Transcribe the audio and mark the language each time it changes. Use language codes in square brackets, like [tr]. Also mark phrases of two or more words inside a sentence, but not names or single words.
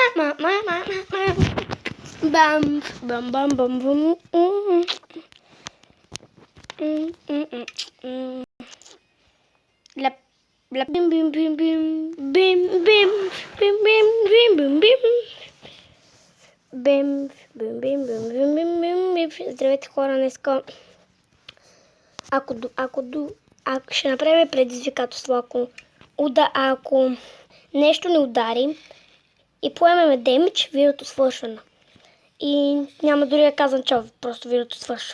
[bg] Бам, бам, бам, бам, бам. Ляп, ляп, бим, бим, бим, бим, бим, бим, бим, бим, бим, бим, бим. Бим, бим, бим, бим, бим, бим, бим, бим. Здравейте, хора, днеска. Ако ще направим предизвикателство, ако нещо не удари и поемеме демидж, видеото свършва. И няма дори да казвам, че просто видеото свършва.